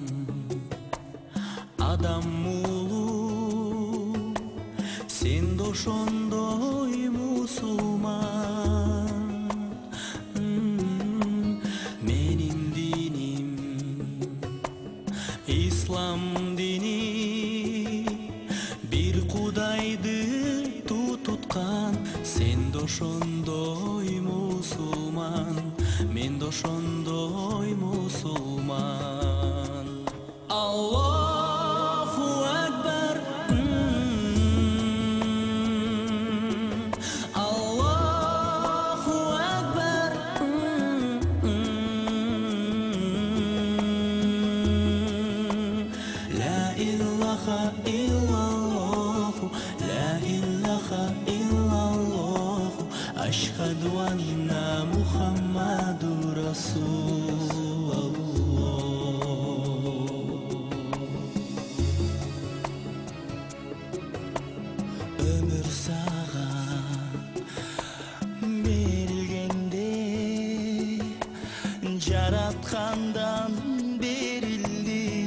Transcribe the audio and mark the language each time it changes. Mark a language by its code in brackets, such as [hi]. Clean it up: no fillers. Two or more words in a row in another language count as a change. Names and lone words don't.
[ky] адам улуу, сен де ошондой мусулман. Менин диним ислам дини, бир кудайды тутуткан. Сен де ошондой мусулман, мен де ошондой мусулман. [ar] الله أكبر، الله أكبر. لا إله إلا الله، لا إله إلا الله، أشهد أن محمدا رسول الله. [ky] Өмүр сага берилгенде, жараткандан берилди.